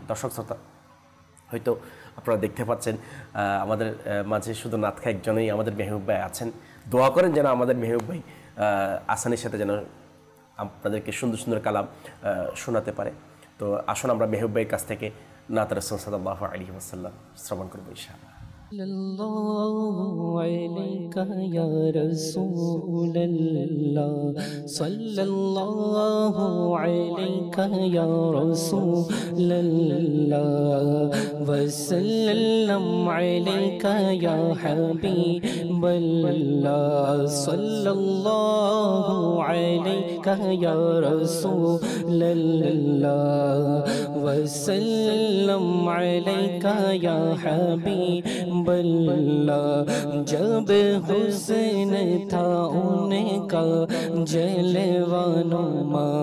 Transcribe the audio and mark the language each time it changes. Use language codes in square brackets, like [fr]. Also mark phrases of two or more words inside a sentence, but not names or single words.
[bn] দর্শক শ্রোতা, হয়তো আপনারা দেখতে পাচ্ছেন আমাদের মাঝে শুধু নাতখা একজনেই আমাদের মেহবুব ভাই আছেন। দোয়া করেন যেন আমাদের মেহবুব ভাই আসানির সাথে যেন আপনাদেরকে সুন্দর সুন্দর কালাম শোনাতে পারে। তো আসুন আমরা মেহবুব ভাইয়ের কাছ থেকে নাত রাসূল [ar] صلى الله عليه وسلم [bn] শ্রবণ করব ইনশাআল্লাহ। [ar] یا رسول اللہ صلی اللہ علیہ یا رسول اللہ وسلم علیہ یا حبیب اللہ صلی اللہ علیہ یا رسول اللہ وسلم علیہ یا حبیب اللہ [ur] جب حسن تھا ان کا جلوہ نما